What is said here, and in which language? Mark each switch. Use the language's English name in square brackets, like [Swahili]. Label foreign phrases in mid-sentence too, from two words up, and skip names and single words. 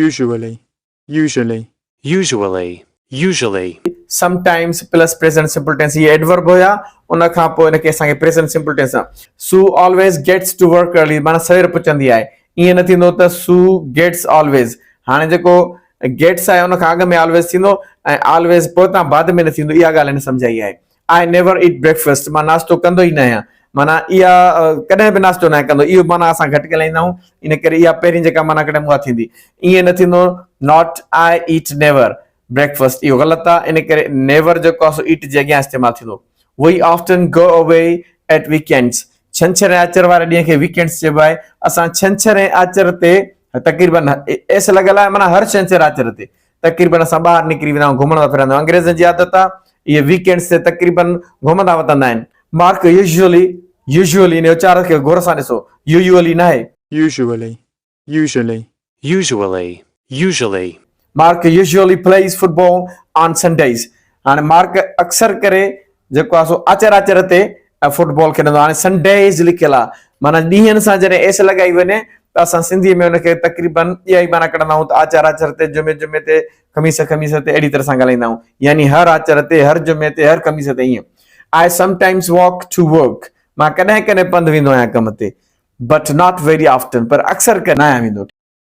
[English] sometimes plus present simple tense [Sindhi] ये एडवर्ब हुया उन खां पोइ इनखे असांखे [English] present simple tense Sue always gets to work early [Sindhi] माना सवेर पुॼंदी आहे ईअं न थींदो त [English] Sue gets always [Sindhi] हाणे जेको गेट्स आहे उन खां अॻु में ऑलवेज थींदो ऐं ऑलवेज पोइ बाद में न थींदो इहा ॻाल्हि हिन सम्झाई आहे [English] I never eat breakfast [Sindhi] मां नाश्तो कंदो ई न आहियां माना इहा कॾहिं बि नाश्तो न कंदो इहो माना असां घटि ॻाल्हाईंदा आहियूं इन करे इहा पहिरीं जेका माना कॾहिं उहा थींदी ईअं न थींदो [English] not I eat never breakfast [Sindhi] इहो ग़लति आहे इन करे नेवर जेको आहे सो ईट जे अॻियां इस्तेमालु थींदो [English] we often go away at weekends [Sindhi] छंछर ऐं आचर वारे ॾींहं खे वीकेंड्स चइबो आहे असां छंछर ऐं आचर ते तक़रीबन एस लॻल आहे माना हर छंछर आचर ते तक़रीबन असां ॿाहिरि निकिरी वेंदा आहियूं घुमणु फिरंदा आहियूं अंग्रेज़नि जी आदत आहे इहे वीकेंड्स ते तक़रीबन घुमंदा वधंदा आहिनि [English] Mark usually [Sindhi] इन उचार खे गौर सां ॾिसो यूजुअली न आहे [English] Usually. Mark usually plays football on Sundays [Sindhi] हाणे मार्क अक्सर करे जेको आहे सो आचर ते फुटबॉल खेॾंदो हाणे संडेज़ लिखियलु आहे माना ॾींहंनि सां जॾहिं एस लॻाई वञे त असां सिंधी में हुनखे तक़रीबन इहा ई माना कढंदा आहियूं त आचर ते जुमे ते खमीस ते अहिड़ी तरह सां ॻाल्हाईंदा आहियूं यानी हर आचर ते हर जुमे ते हर खमीस ते ईअं [English] I sometimes walk to work [Sindhi] मां कॾहिं कॾहिं पंधु वेंदो आहियां कम ते [English] but not very often [Sindhi] पर अक्सर न आहियां वेंदो